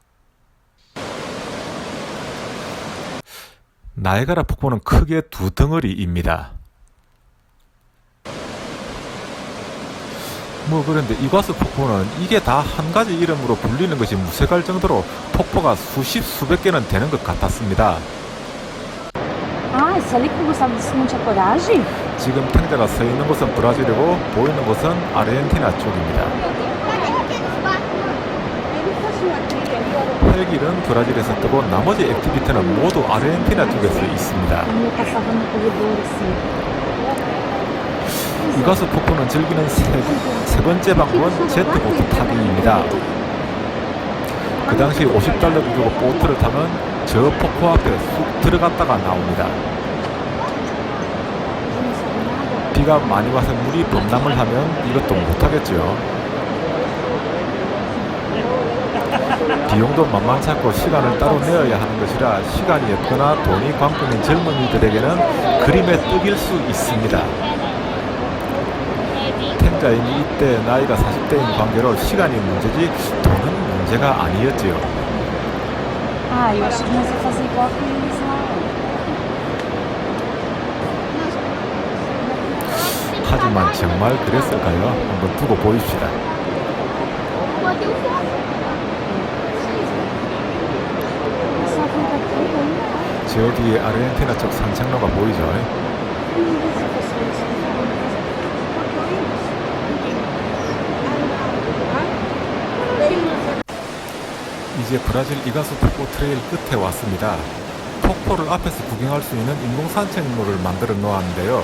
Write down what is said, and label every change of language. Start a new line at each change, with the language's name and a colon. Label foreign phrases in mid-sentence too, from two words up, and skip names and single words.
Korean: 나이아가라 폭포는 크게 두 덩어리입니다. 그런데 이과수 폭포는 이게 다 한 가지 이름으로 불리는 것이 무색할 정도로 폭포가 수십 수백 개는 되는 것 같았습니다.
Portuguese: Ah, isso ali que eu gostava de não tinha coragem?
Korean: 지금 탱자가 서 있는 곳은 브라질이고 보이는 곳은 아르헨티나 쪽입니다. 헬기는 브라질에서 뜨고 나머지 액티비티는 모두 아르헨티나 쪽에서 있습니다.
Portuguese: Eu passava no corredor assim.
Korean: 이과수 폭포는 즐기는 세 번째 방법은 제트보트 타기입니다. 그 당시 $50 주고 보트를 타면 저 폭포 앞에 쑥 들어갔다가 나옵니다. 비가 많이 와서 물이 범람을 하면 이것도 못하겠죠. 비용도 만만치 않고 시간을 따로 내어야 하는 것이라 시간이 없거나 돈이 관건인 젊은이들에게는 그림의 떡일 수 있습니다. 탱자인이 이때 나이가 40대인 관계로 시간이 문제지 돈은 문제가 아니었지요.
Portuguese: Ah, eu acho que nós vamos fazer igual com eles lá.
Korean: 하지만 정말 그랬을까요? 한번 두고 보입시다.
Portuguese: Só vem daqui, hein?
Korean: 저 뒤에 아르헨티나 쪽 산책로가 보이죠? 이제 브라질 이과수 폭포 트레일 끝에 왔습니다. 폭포를 앞에서 구경할 수 있는 인공 산책로를 만들어 놓았는데요.